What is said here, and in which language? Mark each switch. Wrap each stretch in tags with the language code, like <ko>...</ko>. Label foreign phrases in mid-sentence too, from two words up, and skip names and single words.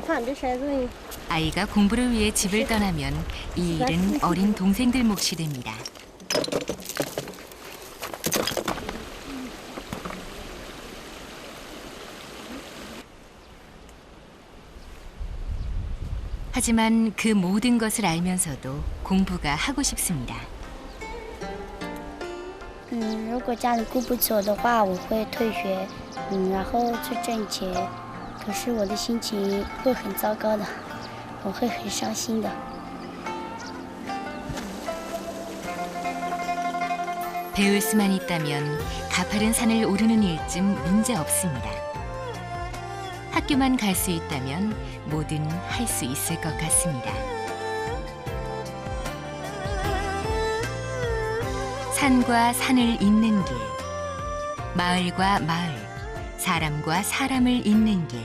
<ko>아이가 공부를 위해 집을 떠나면 이 일은 어린 동생들 몫이 됩니다. 하지만 그 모든 것을 알면서도 공부가 하고 싶습니다.</ko> <zh>如果家里顾不起我的话，我会退学，然后去挣钱。可是我的心情会很糟糕的，我会很伤心的。</zh> <ko>배울 수만 있다면 가파른 산을 오르는 일쯤 문제 없습니다. 학교만 갈 수 있다면 뭐든 할 수 있을 것 같습니다. 산과 산을 잇는 길, 마을과 마을, 사람과 사람을 잇는 길.</ko>